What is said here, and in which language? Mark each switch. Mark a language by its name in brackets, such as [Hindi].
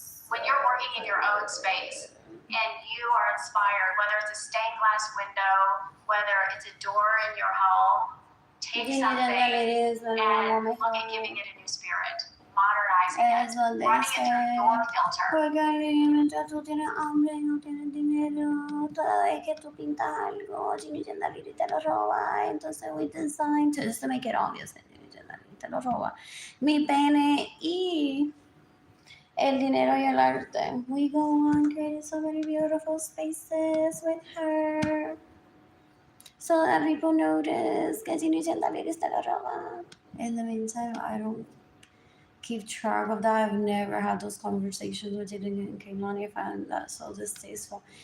[English] When you're working in your own space and you are inspired, whether it's a stained glass window, whether it's a door in your home, take something and look at giving it a new spirit, modernizing it, running it through your filter. [Spanish] Porque mientras tú tienes hambre y no tienes dinero, cada vez que tú pintas algo, Ginny Gendaliri te lo roba. [English] Entonces we designed just to make it obvious that Ginny Gendaliri [Spanish] te lo roba. Mi pene y el dinero y el arte. [English] We go on creating so many beautiful spaces with her. So that people notice [Spanish] que Ginny Gendaliri te lo roba. [English] In the meantime, I don't keep track of that. I've never had those conversations with Jayden and Keilany. I find that so distasteful.